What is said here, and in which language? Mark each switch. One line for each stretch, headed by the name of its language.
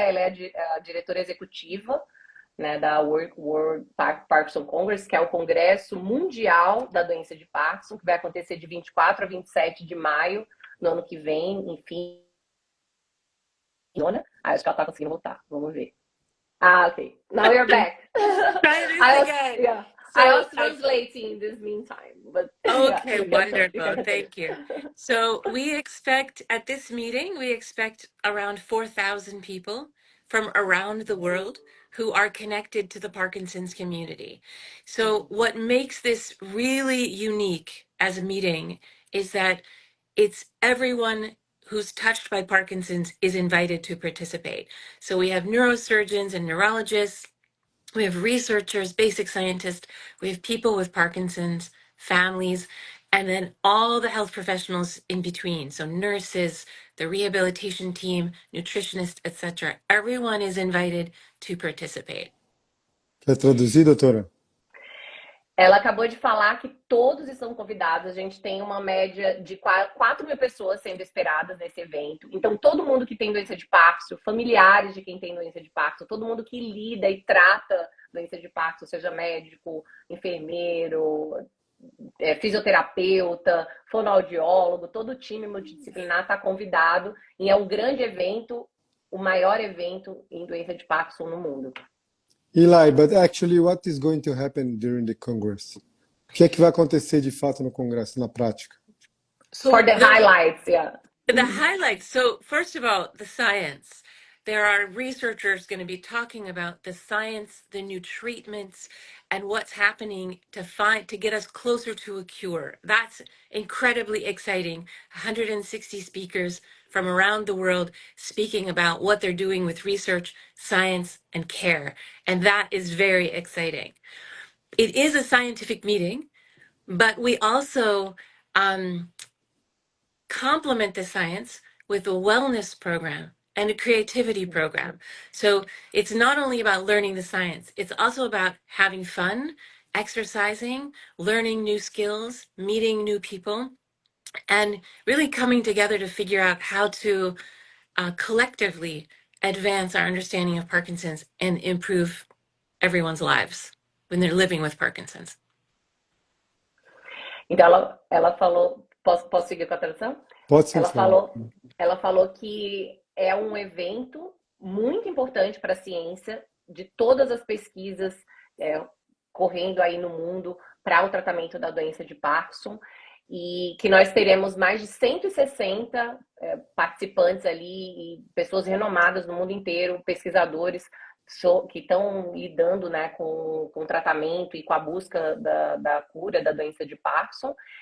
Portuguese: Ela é a diretora executiva, né, da World Parkinson Congress, que é o Congresso Mundial da Doença de Parkinson, que vai acontecer de 24 a 27 de maio, no ano que vem, enfim. Acho que ela tá conseguindo voltar. Vamos ver.
English: Ah, okay. Now you're back. Try this again. Yeah. I So was translating in this meantime, but yeah, okay, you wonderful. can continue. Thank you. So we expect at this meeting, we expect around 4,000 people from around the world who are connected to the Parkinson's community. So what makes this really unique as a meeting is that it's everyone who's touched by Parkinson's is invited to participate. So we have neurosurgeons and neurologists, we have researchers, basic scientists, we have people with Parkinson's, families, and then all the health professionals in between. So nurses, the rehabilitation team, nutritionists, etc. Everyone is invited to participate.
Portuguese: Quer traduzir, doutora? Ela acabou de falar que todos estão convidados. A gente tem uma média de 4 mil pessoas sendo esperadas nesse evento. Então, todo mundo que tem doença de Parkinson, familiares de quem tem doença de Parkinson, todo mundo que lida e trata doença de Parkinson, seja médico, enfermeiro, fisioterapeuta, fonoaudiólogo, todo o time multidisciplinar está convidado. E é um grande evento, o maior evento em doença de Parkinson no mundo.
English: Eli, but actually, what is going to happen during the Congress?
Portuguese: O que é que vai acontecer de fato no Congresso, na prática?
English: For the highlights, yeah. The highlights. So first of all, the science. There are researchers going to be talking about the science, the new treatments, and what's happening to get us closer to a cure. That's incredibly exciting. 160 speakers from around the world speaking about what they're doing with research, science, and care. And that is very exciting. It is a scientific meeting, but we also complement the science with a wellness program and a creativity program. So it's not only about learning the science, it's also about having fun, exercising, learning new skills, meeting new people, and really coming together to figure out how to collectively advance our understanding of Parkinson's and improve everyone's lives when they're living with Parkinson's.
Portuguese: Então ela falou, posso seguir com a tradução? Pode sim, Ela falou que é um evento muito importante para a ciência, de todas as pesquisas correndo aí no mundo para o tratamento da doença de Parkinson, e que nós teremos mais de 160 participantes ali, e pessoas renomadas no mundo inteiro, pesquisadores que estão lidando, né, com o tratamento e com a busca da cura da doença de Parkinson.